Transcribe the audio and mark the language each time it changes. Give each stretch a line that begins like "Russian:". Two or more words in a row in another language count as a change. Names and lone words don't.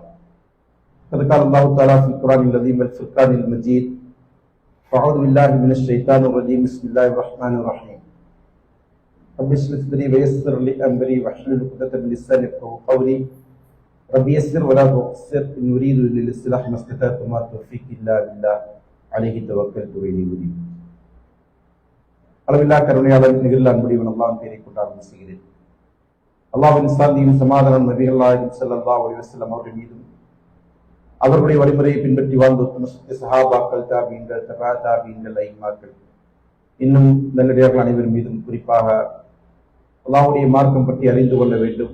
Arabic: قد قال الله تعالى في القرآن العظيم والفرقان المجيد: أعوذ بالله من الشيطان الرجيم. بسم الله الرحمن الرحيم. رب اشرح لي صدري ويسر لي أمري واحلل عقدة من لساني يفقهوا قولي. رب يسر ولا تعسر إن أريد إلا الإصلاح ما استطعت وما توفيقي إلا بالله عليه توكلت وإليه أنيب.
Tamil: அளவில்லா கருணையாளர் நிகழ்ல அன்புடையவன் அல்லாஹ்வின் பெயரை கொண்டு ஆரம்பிக்கிறேன். அல்லாஹ்வின் சாந்தியும் சமாதானம் நபிகள் நாயகம்
Arabic: صلى الله عليه وسلم
Tamil: அவர்கள் மீதும் அவர்களுடைய வழிமுறையை பின்பற்றி வாழ்ந்த உத்தம சஹாபாக்கள், தாபீன்கள், தபா தாபீன்கள், ஐமாக்கள், இன்னும் நல்லடியார்கள் அனைவரும் மீதும் குறிப்பாக அல்லாஹ்வுடைய மார்க்கம் பற்றி அறிந்து கொள்ள வேண்டும்.